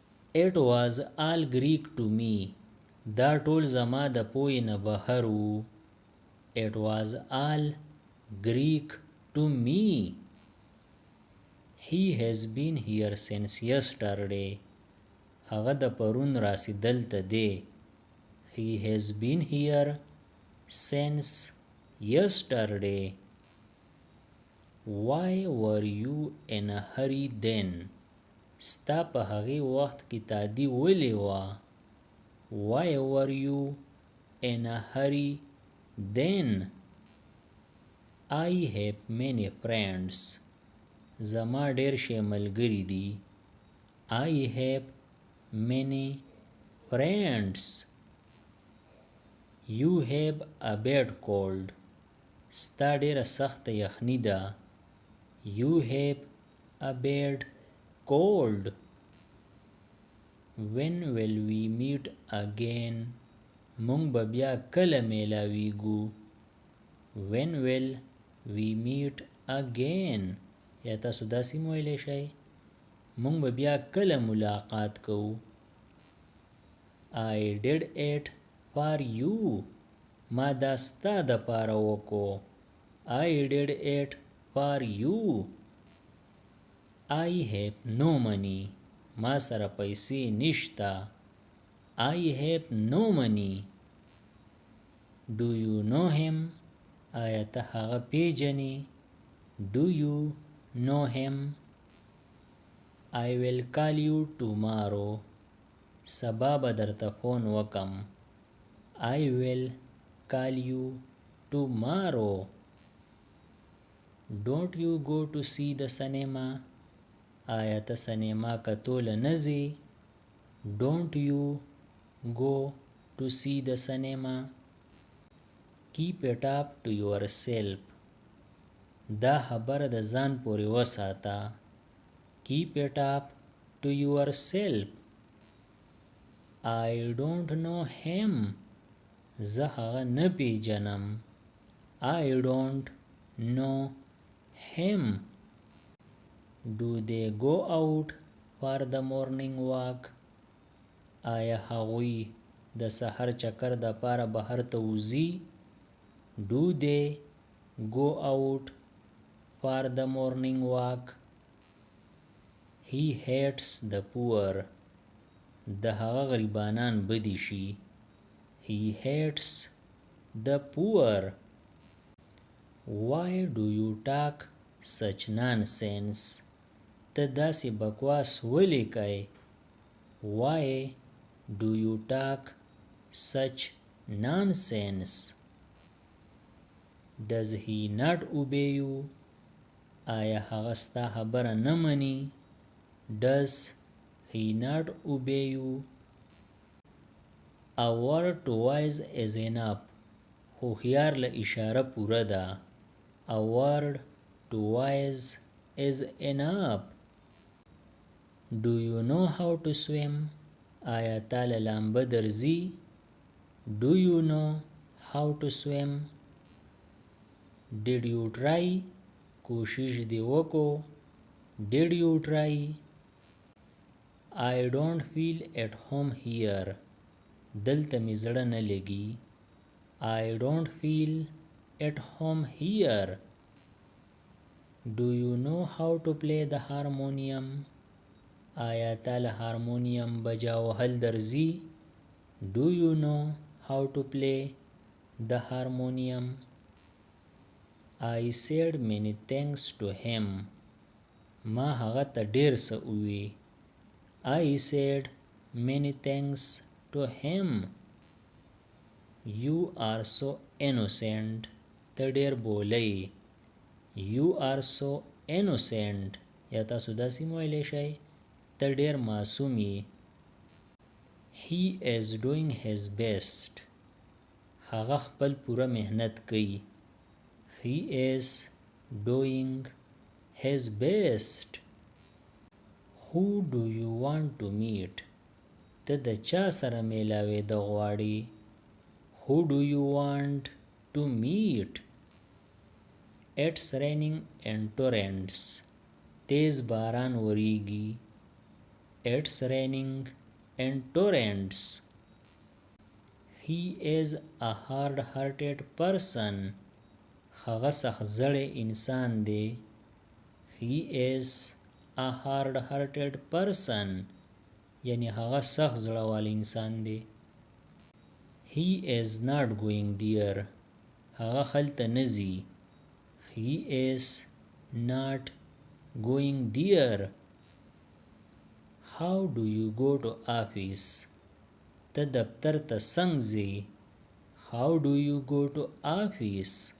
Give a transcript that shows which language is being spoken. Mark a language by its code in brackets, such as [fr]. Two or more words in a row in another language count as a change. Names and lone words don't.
[en] It was all Greek to me. [ps] دا ټول زما د پوهې نه بهر و. [en] It was all Greek to me. He has been here since yesterday. [ps] هغه د پرون راسي دلته دی. [en] He has been here since yesterday. Why were you in a hurry then? [ps] ستا په هغې وخت کې تادي ولې وه؟ [en] Why were you in a hurry then? I have many friends. [ps] زما ډېر شي ملګري دي. [en] I have many friends. You have a bad cold. [ps] ستا ډېره سخته یخني ده. [en] You have a bad cold. When will we meet again? [ps] مونږ به بیا کله میلاویږو. [en] When will we meet again? [ps] یا تاسو داسې ویلی شئ مونږ به بیا کله ملاقات کوو. [en] I did it for you. [ps] ما دا ستا دپاره وکړو. [en] I did it for you. I have no money. [ps] ما سره پیسې نشته. [en] I have no money. Do you know him? [ps] آیا ته هغه پیژنې؟ [en] Do you know him? I will call you tomorrow. [ps] سبا به درته فون وکم. [en] I will call you tomorrow. Don't you go to see the cinema? [ps] آیا ته سینما کتوله نه ځې؟ [en] Don't you go to see the cinema? Keep it up to yourself. [ps] دا خبره د ځان پورې وساته. [en] Keep it up to yourself. I don't know him. [ps] زه هغه نه پیژنم. [en] I don't know him. Do they go out for the morning walk? [ps] آیا هغوی د سحر چکر د پاره بهر ته وځي؟ [en] Do they go out for the morning walk? He hates the poor. [ps] د هغه غریبانان بدي شي. [en] He hates the poor. Why do you talk such nonsense? [ps] ته داسې بکواس ولې کوې؟ [en] Why do you talk such nonsense? Does he not obey you? [ps] آیا هغه ستا خبره نه مني؟ [en] Does he not obey you? A word twice is enough. [ps] هوښیار له اشاره پوره ده. [en] A word twice is enough. Do you know how to swim? [ps] آیا تا له لامبه درځي؟ [en] Do you know how to swim? Did you try? [ps] کوشش دې وکړو. [en] Did you try? I don't feel at home here. [ps] دلته مې زړه نه لګي. [en] I don't feel at home here. Do you know how to play the harmonium? [ps] آیا تا له هارمونیم بجا وهل درځي؟ [en] Do you know how to play the harmonium? I said many thanks to him. [ps] ما هغه ته ډېر څه ووی. [en] I said many thanks to him. You are so innocent. [ps] ته ډېر بولی. [en] You are so innocent. [ps] یا تاسو داسې ویلی شئ ته ډېر معصوم یې. [en] He is doing his best. [ps] هغه خپل پوره محنت کوي. [en] He is doing his best. Who do you want to meet? [ps] ته د چا سره میلاوېده غواړې؟ [en] Who do you want to meet? It's raining in torrents. [ps] تیز باران وریږي. [en] It's raining in torrents. He is a hard-hearted person. [ps] هغه سختزړی انسان دی. [en] He is a hard-hearted person. [ps] یعنی هغه سخت زړه والی انسان دی. [en] He is not going there. [ps] هغه خلته نزي. [en] He is not going there. How do you go to office? [ps] ته دفتر ته څنګه ځې؟ [en] How do you go to office?